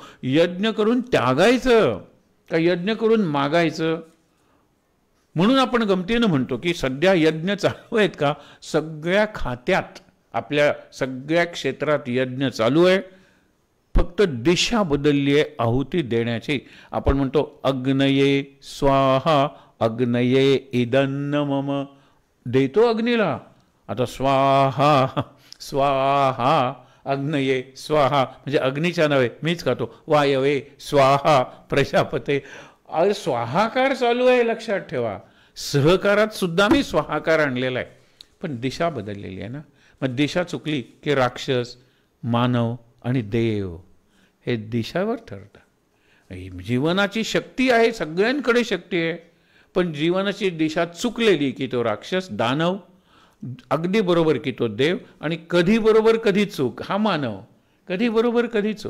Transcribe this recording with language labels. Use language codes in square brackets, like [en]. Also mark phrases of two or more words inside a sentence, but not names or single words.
[mr] यज्ञ करून त्यागायचं का यज्ञ करून मागायचं? म्हणून आपण गमतीनं म्हणतो की सध्या यज्ञ चालू आहेत का? सगळ्या खात्यात, आपल्या सगळ्या क्षेत्रात यज्ञ चालू आहे. फक्त दिशा बदलली आहे आहुती देण्याची. आपण म्हणतो [sa] अग्नये स्वाहा, अग्नये इदन्न मम, [mr] देतो अग्नीला. आता [sa] स्वाहा स्वाहा, अग्नये स्वाहा [mr] म्हणजे अग्नीच्या नव्हे, मीच खातो. [sa] वायवे स्वाहा, प्रजापते. [mr] अरे स्वाहाकार चालू आहे, लक्षात ठेवा. सहकारात सुद्धा मी स्वाहाकार आणलेला आहे, पण दिशा बदललेली आहे ना. मग दिशा चुकली की राक्षस, मानव आणि देव हे दिशावर ठरतं. जीवनाची शक्ती आहे, सगळ्यांकडे शक्ती आहे, पण जीवनाची दिशा चुकलेली की तो राक्षस, दानव, अगदी बरोबर की तो देव, आणि कधी बरोबर कधी चूक हा मानव, कधी बरोबर कधी चूक.